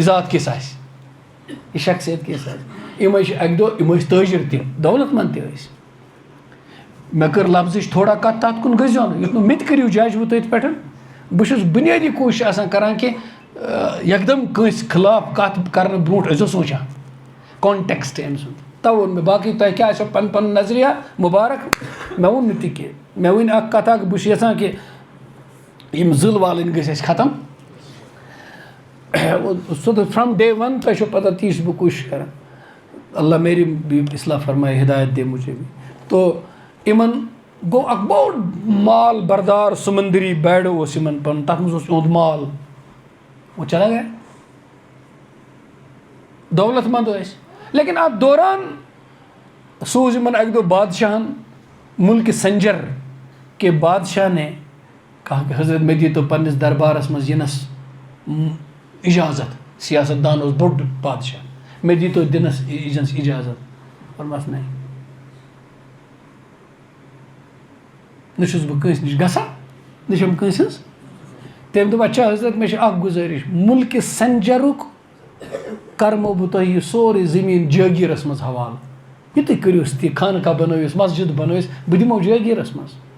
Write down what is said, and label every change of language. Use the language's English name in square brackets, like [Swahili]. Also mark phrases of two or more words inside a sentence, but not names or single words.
[Kashmiri] ذات کِژھ آسہِ یہِ شخصیت کِژھ آسہِ یِم ٲسۍ اکہِ دۄہ یِم ٲسۍ تٲجر تہِ دولت منٛد تہِ ٲسۍ مےٚ کٔر لفظٕچ تھوڑا کتھ تتھ کُن گٔژھۍزیو نہٕ یُتھ نہٕ مےٚ تہِ کٔرِو جج وۄنۍ تٔتھۍ پٮ۪ٹھ بہٕ چھُس بُنیٲدی کوٗشِش آسان کران کہِ یکدم کٲنٛسہِ خٕلاف کتھ کرنہٕ برونٛٹھ ٲسۍزیو سونٛچان کانٹیکسٹ أمۍ سُنٛد تَوٕ ووٚن مےٚ باقٕے تۄہہِ کیٛاہ آسیو پنُن پنُن نظریہ مُبارک مےٚ ووٚن نہٕ تہِ کینٛہہ مےٚ ؤنۍ اکھ کتھ اکھ بہٕ چھُس یژھان کہِ یِم ضِل والٕنۍ گٔژھۍ اَسہِ ختم [English] so from day one [Kashmiri] تۄہہِ چھو پتہ تی چھُس بہٕ کوٗشِش کران [Urdu] اللہ میری بھی اصلاح فرمائے ہدایت دے مجھے بھی [Kashmiri] تو یِمن گوٚو اکھ بوٚڑ مال بردار سمندری بیڈٕ اوس یِمن پنُن تتھ منٛز اوس یِہُنٛد مال [Urdu] وہ چلا گیا [Kashmiri] دولت مند ٲسۍ لیکن اتھ دوران سوٗز یِمن اکہِ دۄہ بادشاہن مُلکہِ سنجر [Urdu] کے بادشاہ نے کہا کہ حضرت [Kashmiri] مےٚ دیٖتو پننِس دربارس منٛز یِنس اجازت سیاست دان اوس بوٚڑ بادشاہ مےٚ دیٖتو دِنس یِنس اجازت ووٚنمس نہیں نہ چھُس بہٕ کٲنٛسہِ نِش گژھان نہ چھَم کٲنٛسہِ ہٕنٛز تٔمۍ دوٚپ اچھا حضرت مےٚ چھِ اکھ گُزٲرِش مُلکہِ سنجرُک کرمو بہٕ تۄہہِ یہِ سورُے زٔمیٖن جٲگیٖرس منٛز حوالہٕ یہِ تُہۍ کٔرِوُس تہِ خانقاہ بنٲوِس مسجد بنٲوِس بہٕ دِمو جٲگیٖرس منٛز